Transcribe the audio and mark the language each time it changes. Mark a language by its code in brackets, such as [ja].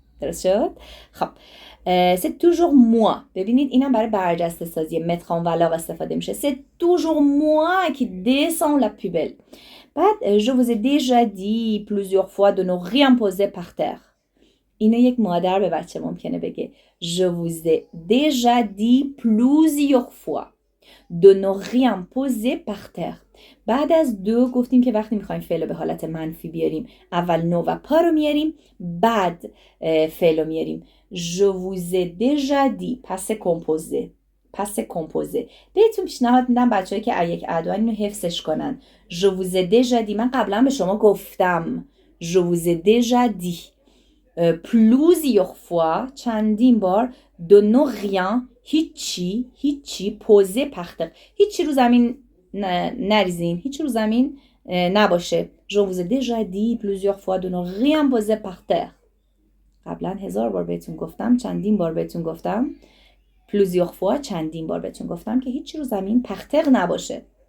[fa] درست شد؟ خب c'est toujours moi. ببینید اینم برای برجسته سازی متر en valeur استفاده میشه. [fr] c'est toujours moi qui descends la poubelle. بعد je vous ai déjà dit plusieurs fois de ne rien poser par terre. [fa] اینو یک مادر به بچه ممکنه بگه. [fr] je vous ai déjà dit plusieurs fois de ne rien poser par terre. [fa] بعد از دو گفتیم که وقتی میخوایم فعل به حالت منفی بیاریم اول نو و پا رو میاریم بعد فعل رو میاریم. [fr] je vous ai déjà dit پس کمپوزه. [fa] بهتون پیشنهاد میدم بچه‌ای که یک ادوان اینو حفظش کنن. [fr] je vous ai déjà dit من قبلا به شما گفتم. [fa] je vous ai déjà dit plusieurs fois چندین بار de ne rien هیچی پوزه پختر هیچی رو زمین نریزین هیچی رو زمین نباشه. [fr] je vous ai déjà dit plusieurs fois de ne rien poser par terre. [fa] قبلا 1000 بار بهتون گفتم چندین بار بهتون گفتم plusieurs fois چندین بار بهتون گفتم که هیچی رو زمین پختر نباشه.